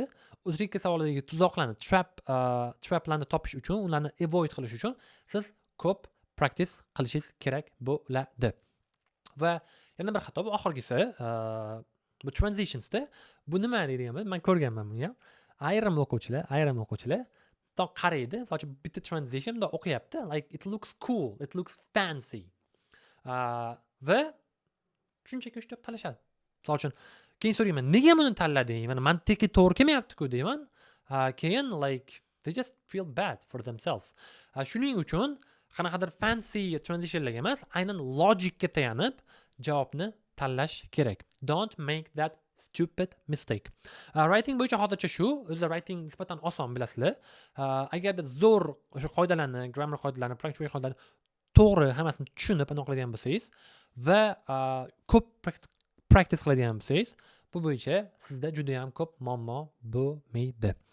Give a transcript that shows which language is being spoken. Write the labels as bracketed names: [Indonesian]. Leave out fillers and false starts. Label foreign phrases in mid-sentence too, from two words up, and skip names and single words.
[Uzbek] U tricky savollardagi tuzoqlarni, traplarni topish uchun, ularni avoid qilish uchun siz ko'p practice qilishingiz kerak bo'ladi. Va yana bir xato bu oxirgisi, bu transitionsda bu nima deydigan bo'lsa, men ko'rganman buni ham. Ayrim o'quvchilar qaraydi, masalan, bitta transitionda o'qiyapti, [English] like it looks cool, it looks fancy. [Uzbek] Va shunchaki o'sha talashadi. Masalan uchun keyin so'rayman, nega buni tanlading? Mana mantiqi to'g'ri kelmayapti-ku deyman. [English] Keyin like they just feel bad for themselves. [Uzbek] Shuning uchun qanaqadir [English] fancy transitionlarga [Uzbek] emas, aynan logicga tayanib javobni tanlash kerak. [English] Don't make that stupid mistake. [Uzbek] Writing bo'yicha hozircha shu, o'zi writing nisbatan oson bilasizlar. Agarda zo'r o'sha qoidalarni, grammar qoidalarini, punctuation qoidalarini to'g'ri hammasini tushunib aniqlaydigan bo'lsangiz va ko'p practice qiladigan bo'lsangiz, bu bo'yicha sizda juda ham ko'p muammo bo'lmaydi.